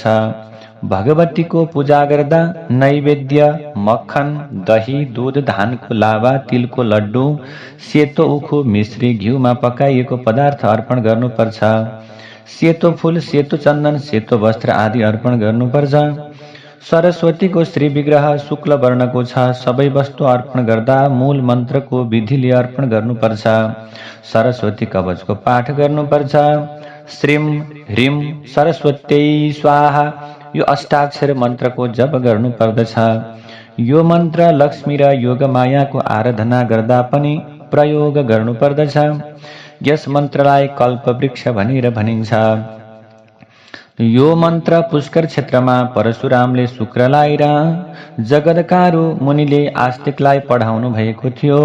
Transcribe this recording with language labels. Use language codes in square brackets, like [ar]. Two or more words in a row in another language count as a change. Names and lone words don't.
[ne] भगवतीको पूजा गर्दा नैवेद्य मक्खन, दही, दूध, धानको लावा, तिलको लड्डु, सेतो उखु, मिश्री, घिउमा पकाइएको पदार्थ अर्पण गर्नुपर्छ। सेतो फूल, सेतो चन्दन, सेतो वस्त्र आदि अर्पण गर्नुपर्छ। सरस्वतीको श्री विग्रह शुक्ल वर्णको छ। सबै वस्तु अर्पण गर्दा मूल मन्त्रको विधिले अर्पण गर्नुपर्छ। सरस्वती कवचको पाठ गर्नुपर्छ। [sa] श्रीं ह्रीं सरस्वत्यै स्वाहा [ne] यो अष्टाक्षर मन्त्रको जप गर्नु पर्दछ। यो मन्त्र लक्ष्मी र योगमायाको आराधना गर्दा पनि प्रयोग गर्नु पर्दछ। यस मन्त्रलाई कल्पवृक्ष भनेर भनिन्छ। यो मन्त्र पुष्कर क्षेत्रमा परशुरामले शुक्रलाई र जगदकारु मुनिले आस्तिकलाई पढाउनु भएको थियो।